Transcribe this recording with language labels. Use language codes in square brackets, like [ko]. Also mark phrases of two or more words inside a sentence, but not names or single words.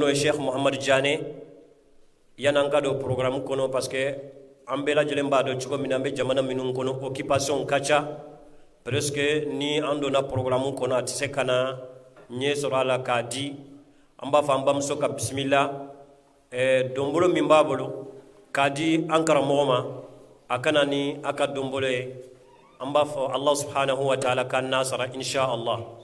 [bm] ye Sheikh Muhammad Jane yani an ka don programme kɔnɔ [fr] parce que [bm] an bɛɛ lajɛlen b'a dɔn cogo min na an bɛ jamana minnu kɔnɔ occupation ka ca presque ni an donna programme kɔnɔ a tɛ se ka na ɲɛ sɔrɔ a la k'a di an b'a fɔ an bamuso ka bisimila donbolo min b'a bolo k'a di an karamɔgɔ ma a kana ni a ka donbolo ye an b'a fɔ [ar] الله سبحانه وتعالى [bm] ka nasara inshallah